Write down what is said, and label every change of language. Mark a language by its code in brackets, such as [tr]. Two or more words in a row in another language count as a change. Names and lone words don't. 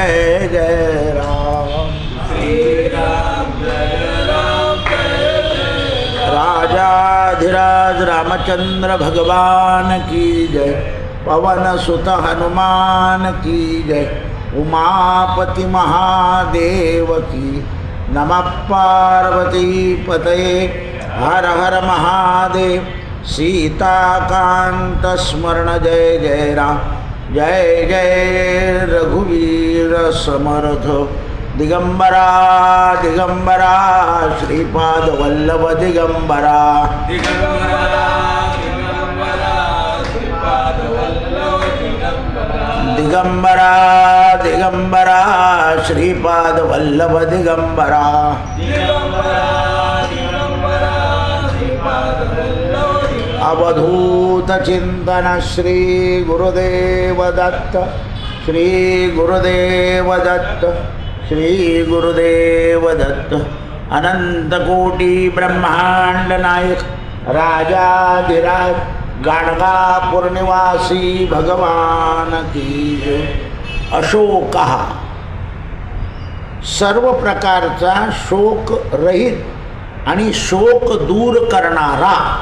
[hi] श्री राम जय राम। राजाधिराज रामचंद्र भगवान की जय। पवन सुत हनुमान की जय। उमापति महादेव की नमः। [sa] पार्वती पतये हर हर महादेव। [mr] सीताकांत स्मरण जय जय राम। जय जय रघुवीर समर्थ। दिगंबरा दिगंबरा श्रीपाद वल्लभ दिगंबरा। दिगंबरा दिगंबरा श्रीपाद वल्लभ दिगंबरा। दिगंबरा दिगंबरा श्रीपाद वल्लभ दिगंबरा। दिगंबरा दिगंबरा श्रीपाद वल्लभ दिगंबरा। अवधूत चिंतन श्री गुरुदेव दत्त। श्री गुरुदेव दत्त। श्री गुरुदेव दत्त। [hi] अनंत कोटि ब्रह्मांड नायक राजाधिराज गाणगापूर निवासी भगवान की जय। [mr] अशोका सर्व प्रकारचा शोक रहित आणि शोक दूर करणारा।